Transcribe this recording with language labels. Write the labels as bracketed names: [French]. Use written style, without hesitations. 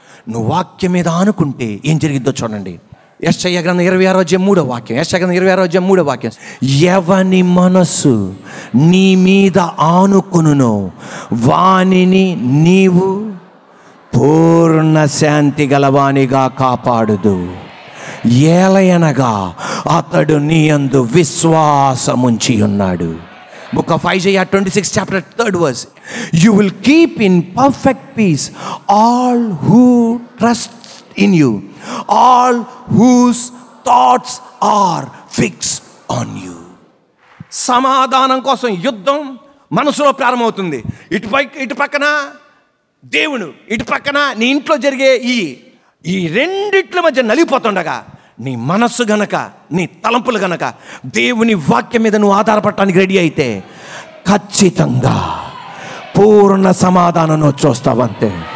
[Telugu] నువ్వు వాక్యం మీద ఆనుకుంటే ఏం జరిగిద్దో చూడండి. యెషయా గ్రంథం 26:3 యెషయా గ్రంథం 26:3 ఎవని మనస్సు నీ మీద ఆనుకొనునో వానిని నీవు పూర్ణ శాంతి గలవానిగా కాపాడుదు, ఏలయనగా అతడు నీ యందు విశ్వాసముంచి ఉన్నాడు. [English] Book of Isaiah 26 chapter 3 You will keep in perfect peace all who trust in you, all whose thoughts are fixed on you. [Telugu] సమాధానం కోసం యుద్ధం మనసులో ప్రారంభమవుతుంది. ఇటు పక్కన దేవుడు, ఇటు పక్కన నీ ఇంట్లో జరిగే ఈ రెండిట్ల మధ్య నలిగిపోతుండగా నీ మనస్సు గనక, నీ తలంపులు గనక దేవుని వాక్యం మీద నువ్వు ఆధారపడటానికి రెడీ అయితే ఖచ్చితంగా పూర్ణ సమాధానం చూస్తావంతే.